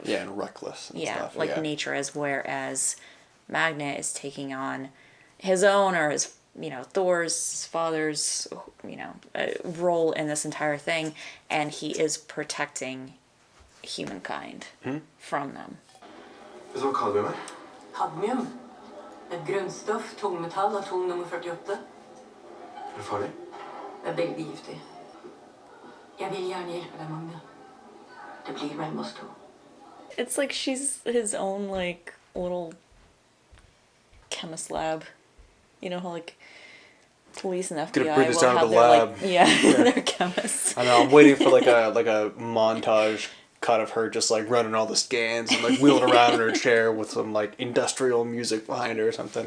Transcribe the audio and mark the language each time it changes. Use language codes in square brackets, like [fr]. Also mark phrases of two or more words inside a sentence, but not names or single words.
[en] Yeah, and reckless and stuff. Nature is, whereas Magna is taking on his own, or his, Thor's father's, role in this entire thing, and he is protecting humankind from them. [no] Vet du hva kadmium er? Kadmium. Et grunnstoff, tungmetall, atom nummer 48. Er det farlig? Det er veldig giftig. Jeg vil gjerne hjelpe deg, Magne. Det blir mellom oss to. [en] It's like she's his own, little chemist lab. How, police and Gonna FBI bring this will down to have the their, lab. their chemists. I know, I'm waiting for a montage cut of her just running all the scans and wheeling around in her chair with some industrial music behind her or something.